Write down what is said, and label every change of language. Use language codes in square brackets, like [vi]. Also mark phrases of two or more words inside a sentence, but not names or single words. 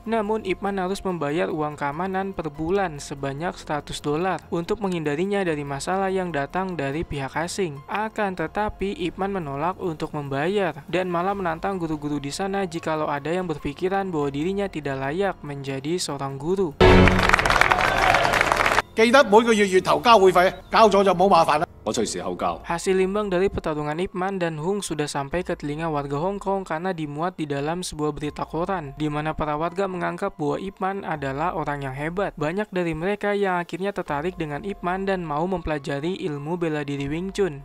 [id] Namun Ip Man harus membayar uang keamanan per bulan sebanyak $100 untuk menghindarinya dari masalah yang datang dari pihak asing. Akan tetapi Ip Man menolak untuk membayar dan malah menantang guru-guru di sana jikalau ada yang berpikiran bahwa dirinya tidak layak menjadi seorang guru. [yue] 記得每個月頭交會費，交咗就冇麻煩啦。我隨時候交。 [id] Hasil imbang dari pertarungan Ip Man dan Hung sudah sampai ke telinga warga Hong Kong karena dimuat di dalam sebuah berita koran, di mana para warga menganggap bahwa Ip Man adalah orang yang hebat. Banyak dari mereka yang akhirnya tertarik dengan Ip Man dan mau mempelajari ilmu bela diri Wing Chun.